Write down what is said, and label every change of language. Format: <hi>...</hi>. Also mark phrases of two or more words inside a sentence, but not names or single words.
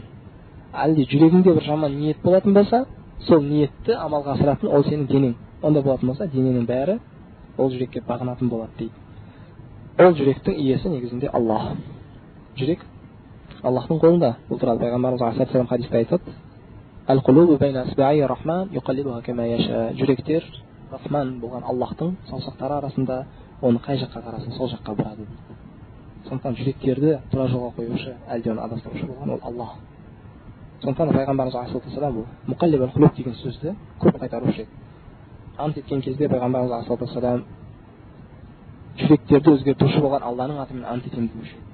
<kk>Әлде жүрегіңде бір жаман ниет болатын болса, сол ниетті амалға асыратын ол сенің денең. Онда болатын болса, дененің бәрі ол жүрекке бағынатын болады дейді. Ол жүректің иесі негізінде Аллах. Жүрек Аллахтың қолында. Бұл туралы пайғамбарымыз Алейхиссалам хадисте айтады:</kk> <ar>"القلوب بين أصابع الرحمن يقلبها كما يشاء."</ar> <kk>Жүректер Рахман болған Аллахтың саусақтары арасында, оны қай жаққа қарасын сол жаққа бұрады дейді. Сондықтан жүректерді тура жолға қоюшы, әлде оны адастырушы болған ол Аллах. Сондықтан пайғамбарымыз Алейхиссалам бұл</kk> <ar>مقلب القلوب</ar> <kk>деген сөзді көп қайтарушы еді. Ант еткен кезде пайғамбарымыз Алейхиссалам жүректерді өзгертуші болған Алланың атымен ант етемін деуші еді.</kk>